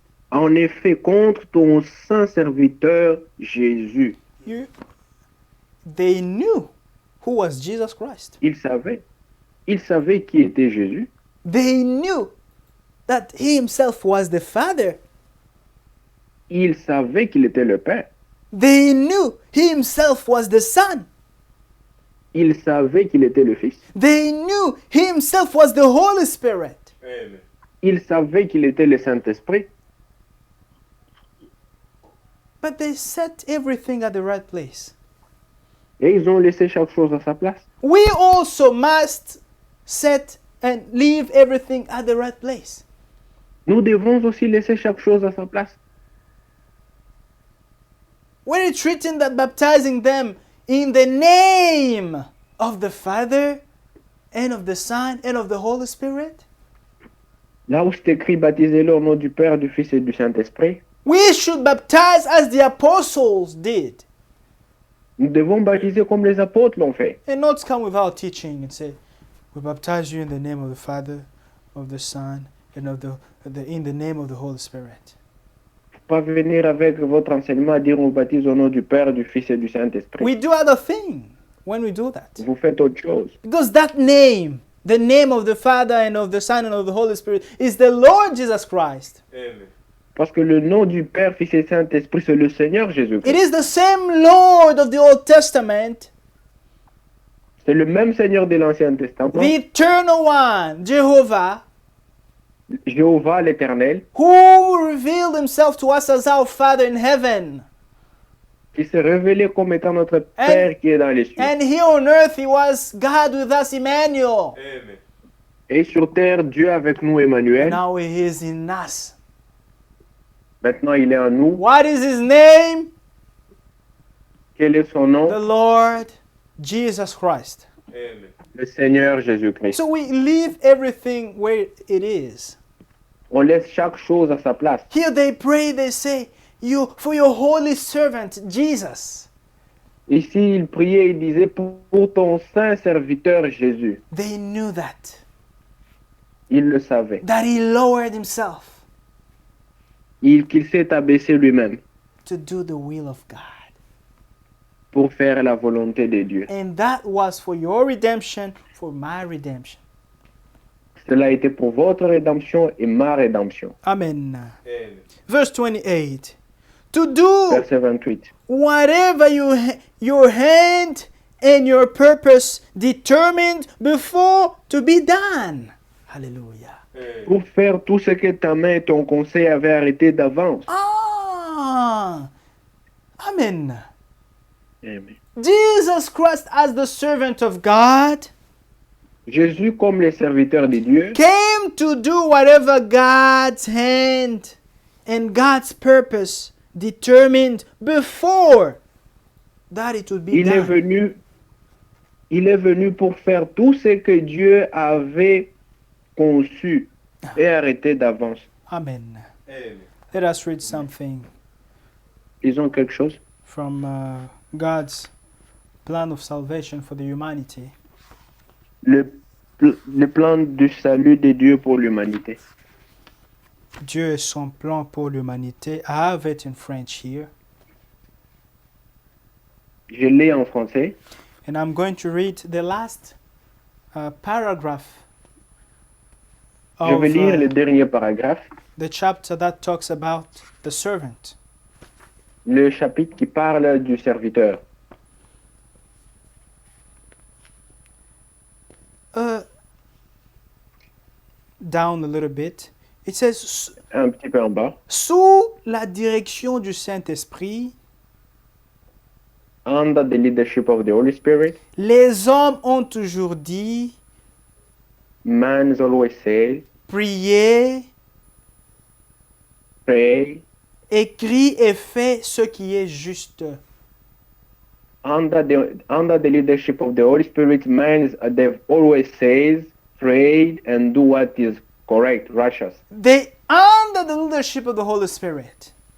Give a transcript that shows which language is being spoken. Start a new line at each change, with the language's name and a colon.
French: En effet, contre ton saint serviteur Jésus.
English: They knew who was Jesus Christ.
French: Ils savaient qui était Jésus.
English: They knew that he himself was the Father.
French: Ils savaient qu'il était le Père.
English: They knew he himself was the Son.
French: Ils savaient qu'il était le Fils.
English: They knew he himself was the Holy Spirit. Amen.
French: Ils savaient qu'il était le Saint-Esprit.
English: But they set everything at the right place.
French: Et ils ont laissé chaque chose à sa place.
English: We also must set and leave everything at the right place.
French: Nous devons aussi laisser chaque chose à sa place.
English: When it's written that baptizing them in the name of the Father and of the Son and of the Holy Spirit,
French: Là où c'est écrit, baptisez-le au nom du Père, du Fils et du Saint-Esprit.
English: we should baptize as the apostles did.
French: Nous devons baptiser comme les apôtres l'ont fait.
English: And not come without teaching and say, we baptize you in the name of the Father, of the Son, and in the name of the Holy Spirit.
French: Pas venir avec votre enseignement dire on baptise au nom du Père, du Fils et du Saint-Esprit.
English: We do other things when we do that.
French: Vous faites autre chose.
English: Because that name, the name of the Father and of the Son and of the Holy Spirit, is the Lord Jesus Christ. Amen.
French: Parce que le nom du Père, Fils et Saint-Esprit, c'est le Seigneur
English: It
French: Jésus-Christ.
English: is the same Lord of the Old Testament,
French: C'est le même Seigneur de l'Ancien Testament,
English: the Eternal One, Jehovah,
French: Jéhovah l'Éternel,
English: who revealed himself to us as our Father in heaven.
French: qui s'est révélé comme étant notre Père qui est dans les cieux.
English: And here on earth, he was God with us, Emmanuel. Amen.
French: Et sur terre, Dieu avec nous, Emmanuel.
English: Now he is in us.
French: Maintenant, il est en nous.
English: What is his name?
French: Quel est son nom?
English: The Lord Jesus Christ. Amen.
French: Le Seigneur Jésus-Christ.
English: So we leave everything where it is.
French: On laisse chaque chose à sa place.
English: Here they pray, they say, "You for your holy servant Jesus."
French: Ici, il priait, il disait, pour ton saint serviteur Jésus.
English: They knew
French: Il le savait.
English: that he lowered himself
French: Qu'il s'est abaissé lui-même
English: to do the will of God.
French: pour faire la volonté de Dieu.
English: And that was for your redemption, for my redemption.
French: Cela a été pour votre rédemption et ma rédemption. Amen. Amen.
English: Verse 28. To do
French: Verset 28.
English: whatever your hand and your purpose determined before to be done. Hallelujah. Amen.
French: Pour faire tout ce que ta main et ton conseil avaient arrêté d'avance. Ah. Amen. Amen.
English: Jesus Christ, as the servant of God,
French: Jésus, comme le serviteur de Dieu,
English: came to do whatever God's hand and God's purpose determined before that it would be
French: il est
English: done.
French: venu pour faire tout ce que Dieu avait conçu et arrêté d'avance. Amen. Amen.
English: Let us read something
French: Disons quelque chose.
English: from God's plan of salvation for the humanity.
French: Le plan du salut de Dieu pour l'humanité. Dieu et son plan pour l'humanité.
English: I have it in French here.
French: Je l'ai en français.
English: And I'm going to read the last paragraph
French: Je
English: of
French: vais lire le dernier paragraphe,
English: the chapter that talks about the servant.
French: le chapitre qui parle du serviteur.
English: Down a little bit. It says,
French: Un petit peu en bas. sous la direction du Saint-Esprit,
English: Under the leadership of the Holy Spirit,
French: les hommes ont toujours dit,
English: man always says,
French: priez,
English: pray.
French: écrit et fait ce qui est juste.
English: Under the leadership of the Holy Spirit, man always says, pray and do what is correct, righteous. They, under the leadership of the Holy Spirit,